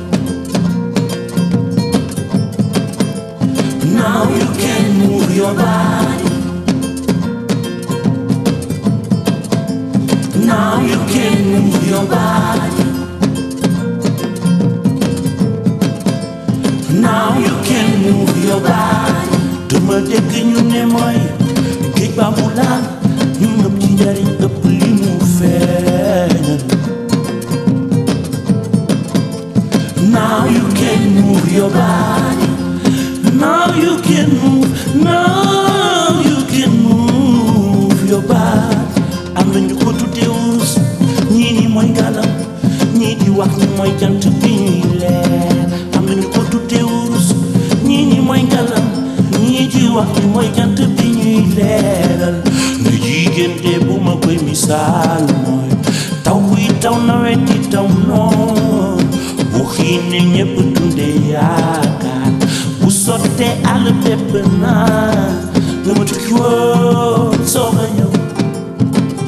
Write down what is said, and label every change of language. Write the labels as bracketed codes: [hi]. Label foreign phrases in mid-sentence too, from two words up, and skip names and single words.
[en] Now you can move your body. Now you can move your body. Now you can move your body. [wo] Dama dégg ñu ne mooy géej ba mu laal ñu nëpp ci njariñ ëpp li mu feeñal. [en] Now you can move your body. Now you can move. Now you can move your body. [wo] Am na ñu ko tuddee wurus ñii ni mooy ngalam ñii di wax ni mooy jant bi ñuy leer. Am na ñu ko tuddee wurus ñii ni mooy ngalam ñii di wax ni mooy jant bi ñuy leeral. Ne jigéen de bu ma koy misaal mooy taw buy taw nawet di taw noor bu xiine ñépp dundee yaakaar bu sottee àll bépp naa nga ma tukki woon soog a ñëw